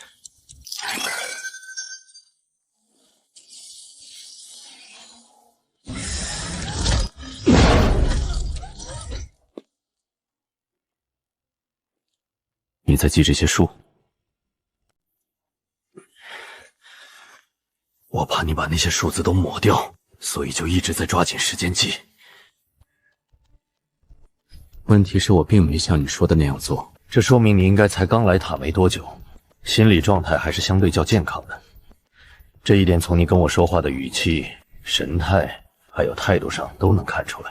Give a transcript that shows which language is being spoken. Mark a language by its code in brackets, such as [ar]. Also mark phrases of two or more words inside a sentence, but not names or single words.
[zh] 你在記這些數？我怕你把那些數字都抹掉，所以就一直在抓緊時間記。問題是我並沒像你說的那樣做，這說明你應該才剛來塔沒多久，心理狀態還是相對較健康的。這一點從你跟我說話的語氣、神態還有態度上都能看出來。